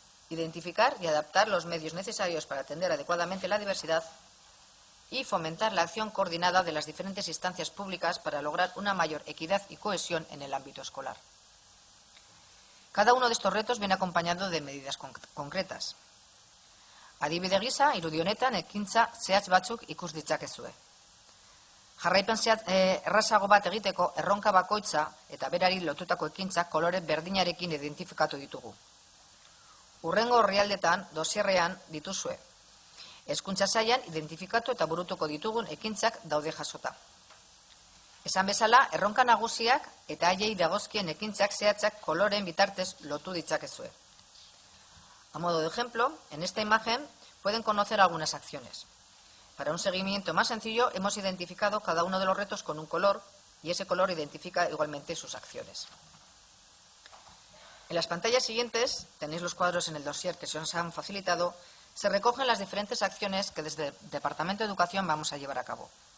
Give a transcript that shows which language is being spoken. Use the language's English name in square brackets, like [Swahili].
[Spanish] Identificar y adaptar los medios necesarios para atender adecuadamente la diversidad y fomentar la acción coordinada de las diferentes instancias públicas para lograr una mayor equidad y cohesión en el ámbito escolar. Cada uno de estos retos viene acompañado de medidas concretas. [Basque] Adibide gisa, irudi honetan ekintza zehatz batzuk ikus ditzakezue. Jarraipen errazago bat egiteko erronka bakoitza eta berari lotutako ekintzak kolore berdinarekin identifikatu ditugu. Hurrengo orrialdetan dosierrean dituzue. Hezkuntza sailan identifikatu eta burutuko ditugun ekintzak daude jasota. Esan bezala, erronka nagusiak eta haiei dagozkien ekintzak zehatzak koloreen bitartez lotu ditzakezue. [Spanish] A modo de ejemplo, en esta imagen pueden conocer algunas acciones. Para un seguimiento más sencillo, hemos identificado cada uno de los retos con un color y ese color identifica igualmente sus acciones. En las pantallas siguientes, tenéis los cuadros en el dossier que se os han facilitado, se recogen las diferentes acciones que desde el Departamento de Educación vamos a llevar a cabo.